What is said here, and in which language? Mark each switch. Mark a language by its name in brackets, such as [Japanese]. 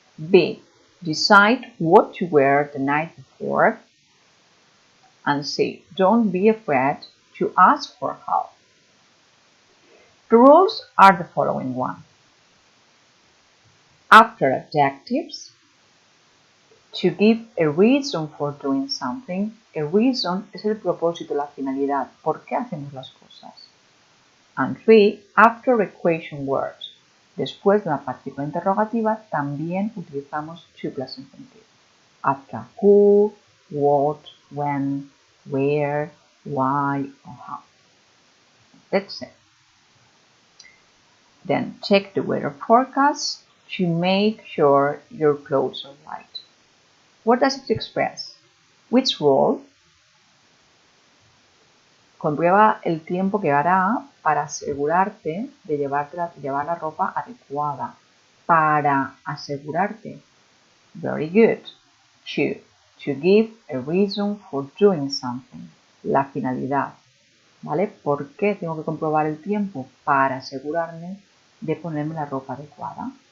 [English] B. Decide what to wear the night before. And C. Don't be afraid to ask for help. The rules are the following one. After adjectives, to give a reason for doing something. [Spanish] A reason es el propósito, la finalidad. ¿Por qué hacemos las cosas? [English] And 3. After equation words. [Spanish] Después de una partícula interrogativa también utilizamos to plus infinitive. [English] After who, what, when, where, why, or how. Let's say. Then check the weather forecast to make sure your clothes are right. What does it express? Which role? [Spanish] Comprueba el tiempo que hará para asegurarte de llevar la ropa adecuada. Para asegurarte. [English] Very good. To give a reason for doing something. [Spanish] La finalidad. ¿Vale? ¿Por qué tengo que comprobar el tiempo? Para asegurarme de ponerme la ropa adecuada.